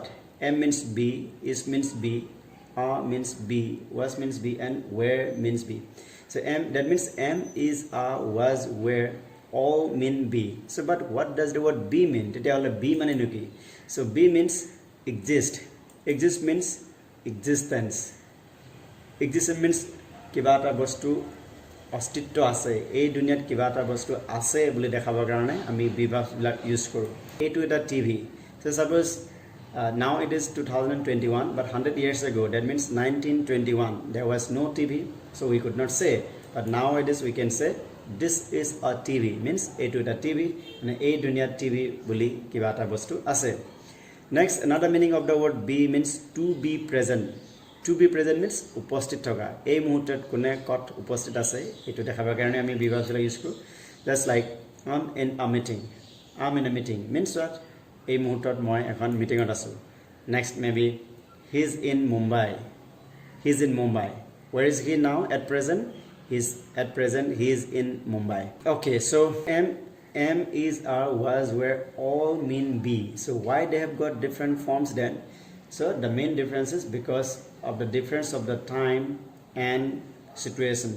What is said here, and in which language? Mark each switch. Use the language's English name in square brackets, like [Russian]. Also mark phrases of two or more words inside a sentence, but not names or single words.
[English] Am means be, is means be, are means be, was means be, and were means be. So am, that means am, is, are, was, were all mean be. So but what does the word be mean? Be mane. So be means exist. Exist means existence. Existence means [Assamese] কিবা এটা বস্তু অস্তিত্ব আছে, এই দুনিয়াত কিবা এটা বস্তু আছে বুলি দেখাবৰ কাৰণে আমি বিভাগবিলাক ইউজ কৰোঁ. এইটো এটা টিভি. [English] So suppose now it is 2021, but 100 years ago, that means 1921, there was no TV, so we could not say. But nowadays we can say this is a TV, means [Assamese] এইটো এটা টিভি, মানে এই দুনিয়াত টিভি বুলি কিবা এটা বস্তু আছে. [English] Next, another meaning of the word be means to be present. To be present means [Assamese] উপস্থিত থকা. এই মুহূৰ্তত কোনে কত উপস্থিত আছে এইটো দেখাবৰ কাৰণে আমি বিভাগবিলাক ইউজ কৰোঁ. [English] Just like I'm in a meeting. I'm in a meeting means what? [Assamese] এই মুহূৰ্তত মই এখন মিটিঙত আছোঁ. [English] Next maybe he's in Mumbai. He's in Mumbai. Where is he now at present? At present he is in Mumbai. Okay, so am, is, are, was, were all mean be. So why they have got different forms then? So the main difference is because of the difference of the time and situations.